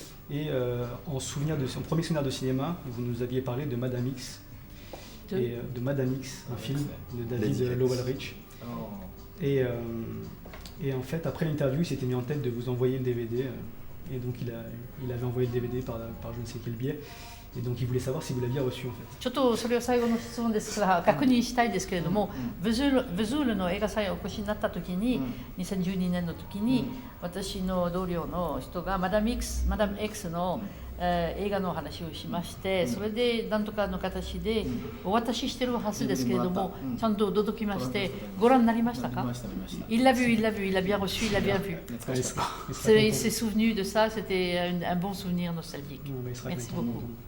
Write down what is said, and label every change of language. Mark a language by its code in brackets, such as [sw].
[fr] Et en premier souvenir de cinéma, vous nous aviez parlé de Madame X. De Madame X, un film de David Lowell Rich. Et en fait, après l'interview, il s'était mis en tête de vous envoyer le DVD. Et donc il avait envoyé le DVD par je ne sais quel biais. Et donc il voulait savoir si vous l'aviez reçu en fait. [ja] ちょっとそれを最後の質問ですから確認したいんですけれども、ベズールの映画祭にお越しになった時に、2012年の時に、私の同僚の人がマダム X の映画の話をしまして、それで何とかの形でお渡ししてるはずですけれども、ちゃんと届きまして、ご覧になりましたか？ [fr] Il l'a vu, il a bien reçu, il a bien vu. Il s'est souvenu de ça, c'était un bon souvenir nostalgique. Merci beaucoup.